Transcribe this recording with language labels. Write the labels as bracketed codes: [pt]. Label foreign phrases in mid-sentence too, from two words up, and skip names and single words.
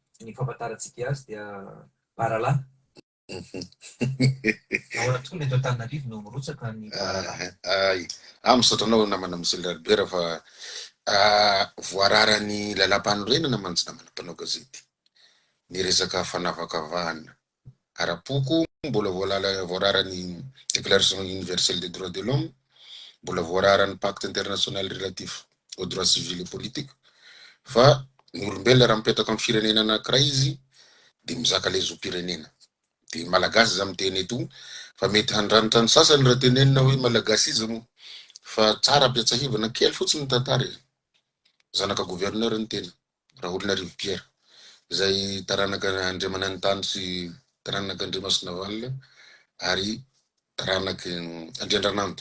[mg] Ny fampatarantsika azy dia Barala. Ahora tokoa ny eto Antananarivo no mirotsaka ny Barala. Ay, misotranao namana misy Ralbera fa voararany lalam-panorenana mantsy namana mpanao gazety. Ny resaka fanavakavahana ara-poko mbola voararany [fr] déclaration universelle des droits de l'homme, [mg] mbola voararany [fr] pacte international relatif aux droits civils et politiques. [mg] Fa ny olombelona raha mipetaka amin'ny firenena anankiray izy de mizaka le zom-pirenena. De malagasy za miteny eto fa mety handranitra ny sasany raha tenenina hoe malagasisme fa tsara piatsahivana kely fotsiny ny tantara. Zanaka gouverneur ny tena Raolonarivo Pierre zay taranaka Andriamanantany sy taranaka Andriamasina Valina ary taranaka Andriandrananto.